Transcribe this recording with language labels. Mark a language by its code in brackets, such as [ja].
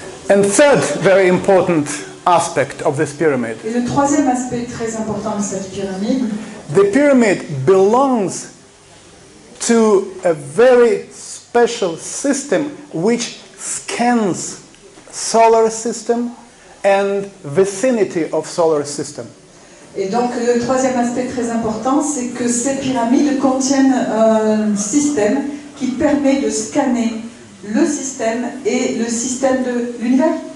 [en] And third very important aspect of this pyramid. [fr] Et le troisième aspect très important de cette pyramide, [en] The pyramid belongs to a very special system which scans solar system and vicinity of solar system. [fr] et donc le troisième aspect très important, c'est que ces pyramides contiennent un système qui permet de scanner le système et le système de l'univers,